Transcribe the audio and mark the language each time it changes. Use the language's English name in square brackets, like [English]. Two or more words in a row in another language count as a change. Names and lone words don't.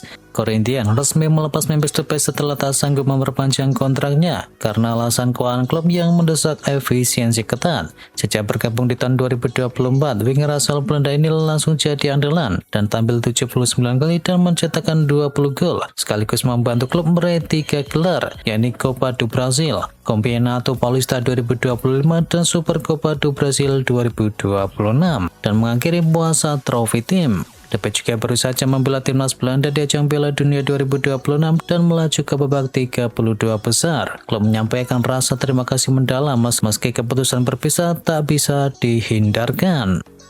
[Indonesian] Corinthians resmi melepas Memphis Depay setelah tak sanggup memperpanjang kontraknya karena alasan keuangan klub yang mendesak efisiensi ketat. Sejak bergabung di tahun 2024, winger asal Belanda ini langsung jadi andalan dan tampil 79 kali dan mencetakkan 20 gol, sekaligus membantu klub meraih 3 gelar, yakni Copa do Brasil, Campeonato Paulista 2025 dan Super Copa do Brasil 2026, dan mengakhiri puasa trofi tim. Depay juga baru saja membela timnas Belanda di ajang Piala Dunia 2026 dan melaju ke babak 32 besar. Klub menyampaikan rasa terima kasih mendalam meski keputusan berpisah tak bisa dihindarkan.